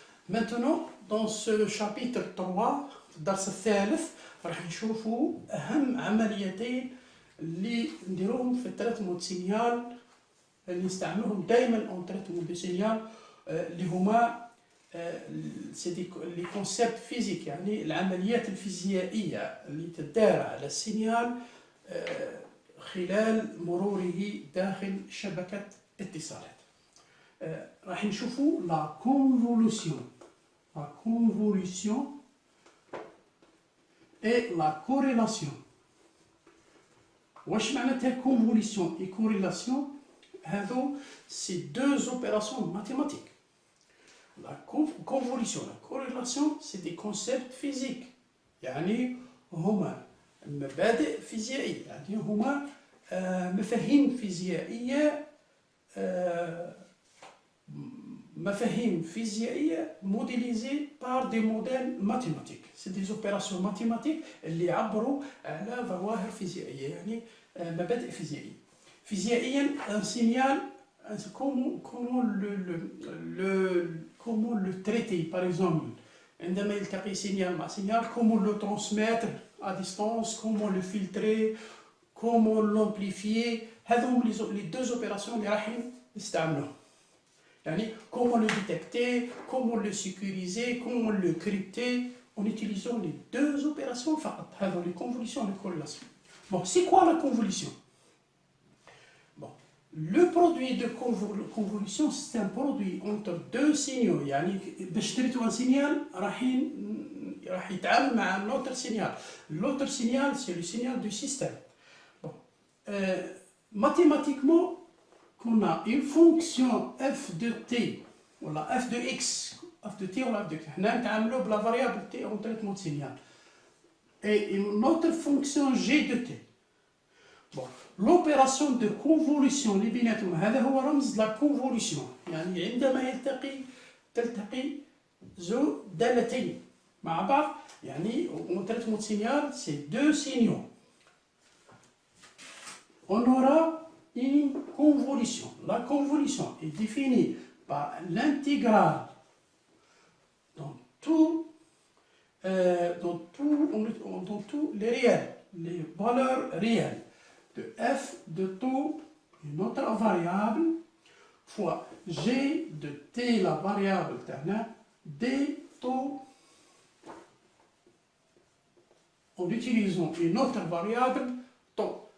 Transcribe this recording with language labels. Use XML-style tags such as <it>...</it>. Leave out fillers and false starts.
<fr>Maintenant, dans ce chapitre 3,</fr> <ar>في الدرس الثالث راح نشوفوا أهم عمليتين اللي نديروهم في التريتمون سينيال، اللي نستعملوهم دائما اون تريتمون دو سينيال، اللي هما لي كونسيبت فيزيك، يعني العمليات الفيزيائية اللي تدار على السينيال خلال مروره داخل شبكة اتصالات. راح نشوفوا لا كونفولوسيون et la corrélation. واش معناتها</ar> <fr>convolution et corrélation؟</fr> <ar>هذو سي</ar> <fr>deux opérations mathématiques. La convolution, la corrélation, c'est des concepts physiques.</fr> <ar>يعني هما مبادئ فيزيائية، يعني هما مفاهيم فيزيائية، مفاهيم فيزيائية</ar> <fr>modélisées par des modèles mathématiques. C'est des opérations mathématiques</fr> <ar>اللي يعبروا على ظواهر فيزيائية، يعني مبادئ فيزيائية. فيزيائيا</ar> <fr>un signal, comment le traiter par exemple.</fr> <ar>عندما يلتقي سينيال مع سينيال،</ar> <fr>comment le transmettre à distance, comment le filtrer, comment l'amplifier.</fr> <ar>هذوم</ar> <fr>les deux opérations</fr> <ar>اللي راح نستعملوهم.</ar> <fr>يعني comment le détecter, comment le sécuriser, comment le crypter en utilisant les deux opérations</fr> <ar>فقط.</ar> <fr>هذو les convolutions et les corrélations. Bon, c'est quoi la convolution? Bon, le produit de convolution, c'est un produit entre deux signaux.</fr> <ar>يعني باش تريتو un signal راح يتعامل مع</ar> <fr>un autre signal. L'autre signal, c'est le signal du système. Bon, mathématiquement, on a une fonction f de t ou la f de x, f de t ou la f de x. On a la variable t en traitement de signal. Et une autre fonction g de t. Bon, l'opération de convolution</fr> <ar>اللي بيناتهم هذا هو رمز</ar> <fr>la convolution.</fr> <ar>يعني عندما تلتقي زو دالتين مع بعض، يعني</ar> <fr>en traitement de signal c'est deux signaux. On aura une convolution. La convolution est définie par l'intégrale dans tous les réels, les valeurs réelles de f de taux, une autre variable, fois g de t, la variable d taux, en utilisant une autre variable taux.</fr>